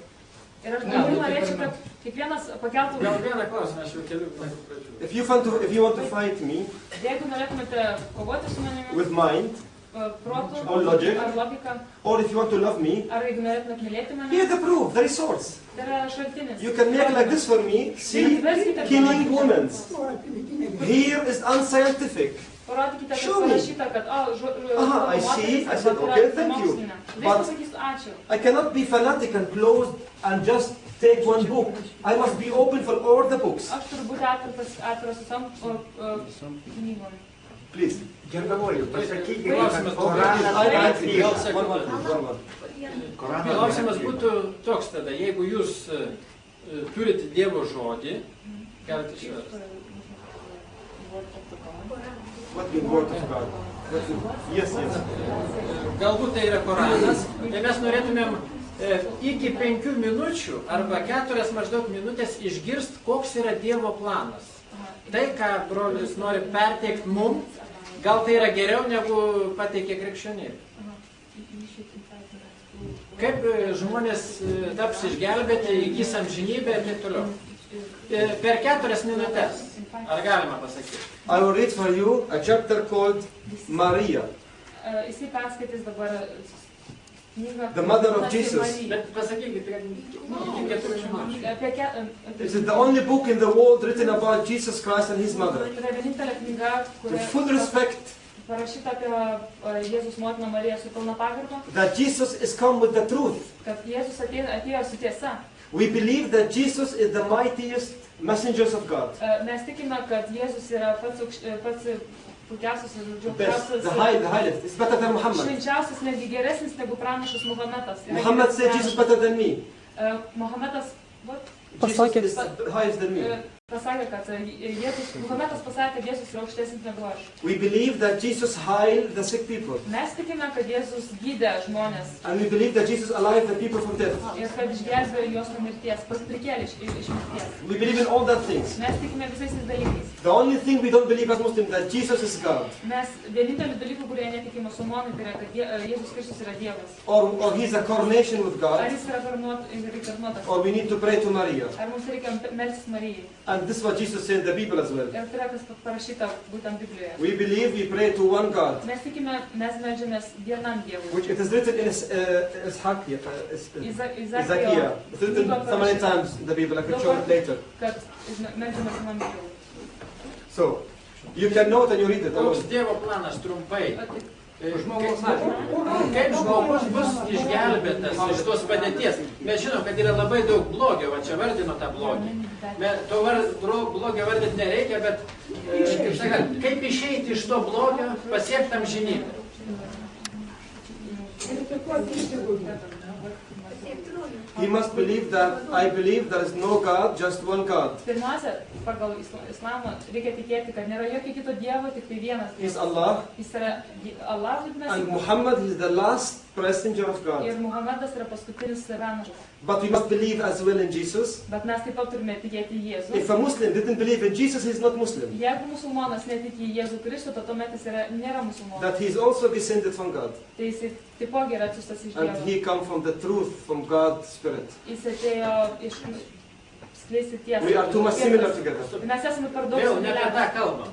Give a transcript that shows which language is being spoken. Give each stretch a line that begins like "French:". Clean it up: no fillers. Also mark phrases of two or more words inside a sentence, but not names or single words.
Lithuanian: Ir aš Ne, labai tai norėčiau, pirma. kad kiekvienas pakeltų... Gal vieną klausimą, aš jau keliu pradžių.
English: If you want to fight me
Lithuanian: Jeigu norėtumėte kovoti su manimi,
English: with mind,
Lithuanian: protu,
English: Or logic.
Lithuanian: ar logika,
English: or if you want to love me,
Lithuanian: ar jeigu norėtumėte mylėti mane,
English: here's the proof. There is source.
Lithuanian: tai yra šaltinis.
English: You can make like this for me. See, killing women. Here is unscientific.
Lithuanian: Parodykite, kad
English: Show me.
Lithuanian: parašyta, kad
English: I see. I said, okay, thank you.
Lithuanian: Tai
English: But-
Lithuanian: pasakysiu ačiū.
English: I cannot be fanatic and closed and just take one book. I must be open for all the books.
Lithuanian: Aš turiu būti atviras visam knygom.
English: Please.
Lithuanian: Gerbiamoji, pasakykite, Klausimas kad Koranas
English: I
Lithuanian: yra
English: agree.
Lithuanian: tiesa.
English: One.
Lithuanian: Klausimas būtų toks tada, jeigu jūs turite Dievo žodį, galite išversti.
English: What mean word of God? Yes.
Lithuanian: Galbūt tai yra Koranas, tai mes norėtumėm iki 5 minučių arba 4 maždaug minutės išgirst, koks yra Dievo planas. Tai, ką brolis nori perteikti mum, gal tai yra geriau negu pateikė krikščionybė. Kaip žmonės taps išgelbėti, įgys amžinybę ir taip toliau. Per 4 minutės. Ar galima pasakyti?
English: I will read for you a chapter called Maria,
Lithuanian: Jisai perskaitys dabar knygą.
English: The mother of Jesus.
Lithuanian: Bet pasakykit, kad iki 4 minučių.
English: This is the only book in the world written about Jesus Christ and his mother.
Lithuanian: Tai yra vienintelė knyga,
English: With full respect
Lithuanian: parašyta apie Jėzus motiną Mariją su pilna pagarba,
English: that Jesus is come with the truth.
Lithuanian: kad Jėzus atėjo su tiesa.
English: We believe that Jesus is the mightiest messengers of God.
Lithuanian: Mes tikime, kad Jėzus yra pats puikiausias ir
English: The best, the highest. It's better than Muhammad.
Lithuanian: švenčiausias, netgi geresnis negu pranašas Muhamedas.
English: Muhammad said Jesus is better than me. Muhamedas, what? Jesus is higher than me.
Lithuanian: Pasakė, kad Muhamedas pasakė, kad Jėzus yra aukštesnis negu aš.
English: We believe that Jesus healed the sick people.
Lithuanian: Mes tikime, kad Jėzus gydė žmonės.
English: And we believe that Jesus alive the people from death.
Lithuanian: Ir kad išgelbėjo juos nuo mirties, prikėlė iš mirties.
English: We believe in all that things.
Lithuanian: Mes tikime visais tais dalykais.
English: The only thing we don't believe as Muslims that Jesus is God.
Lithuanian: Mes vienintelį dalykų, kurie netiki musulmonai, tai yra, kad Jėzus Kristus yra Dievas.
English: Or he's a coronation with
Lithuanian: Ar
English: God.
Lithuanian: jis yra karnuotas?
English: Or we need to pray to Maria.
Lithuanian: Ar mums reikia melstis Marijai?
English: And this is what Jesus said in the Bible as well.
Lithuanian: Ir tai yra kas parašyta būtent Biblijoje.
English: We believe we pray to one God.
Lithuanian: Mes tikime, mes meldžiamės vienam Dievui.
English: Which it is written in Isaiah.
Lithuanian: Izakijo,
English: It's written so many times in the Bible. I can show it later.
Lithuanian: kad meldžiamės vienam Dievui.
English: So, you can know it and you read it
Lithuanian: Koks
English: alone.
Lithuanian: Dievo planas trumpai? Kaip Žmogaus atveju. žmogus bus išgelbėtas iš tos padėties? Mes žinom, kad yra labai daug blogio, va čia vardino tą blogį. To blogio vardyti nereikia, bet kaip sakant, kaip išeiti iš to blogio, pasiekti amžinybę?
English: He must believe that I believe there is no God, just one God.
Lithuanian: Pirmiausia, pagal islamą reikia tikėti, kad nėra jokio kito Dievo, tik tai vienas
English: He's
Lithuanian: Dievas. Allah. Jis yra Allah,
English: And Muhammad is the last messenger of God.
Lithuanian: ir Muhamedas yra paskutinis pranašas.
English: But we must believe as well in Jesus.
Lithuanian: Bet mes taip pat turime tikėti į Jėzų.
English: If a Muslim didn't believe in Jesus, he's not Muslim.
Lithuanian: Jeigu musulmonas netiki į Jėzų Kristų, tai tuomet jis nėra musulmonas.
English: That he's also descended from God.
Lithuanian: Tai jis taipogi yra atsiųstas iš
English: And
Lithuanian: Dievo.
English: he come from the truth, from God's Spirit.
Lithuanian: Jis atėjo iš skleisti tiesą.
English: We are too much similar together.
Lithuanian: Mes esame per daug Vėl ne apie tą similarūs. kalbam.